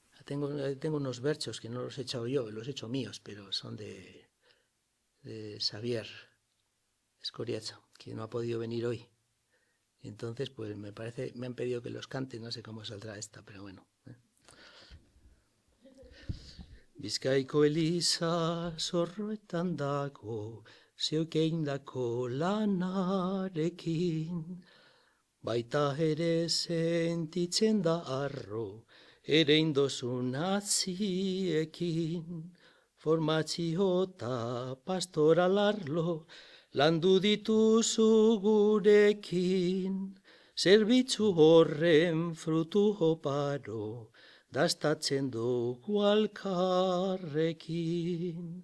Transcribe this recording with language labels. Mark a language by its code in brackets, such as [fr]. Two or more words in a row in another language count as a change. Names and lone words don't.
[es] tengo unos versos que no los he echado yo, los he hecho míos, pero son de Xavier Escoriaza, que no ha podido venir hoy. Y entonces, pues me han pedido que los cante, no sé cómo saldrá esta, pero bueno. [eu] Bizkaiko eliza zorroetan dago, zeuk eindako lanarekin, baita ere sentitzen da arro, ere indozun atziekin, formatzio eta pastoralarlo, landu dituzu gurekin, zerbitzu horren frutu oparo, dastatzen dugu alkarrekin.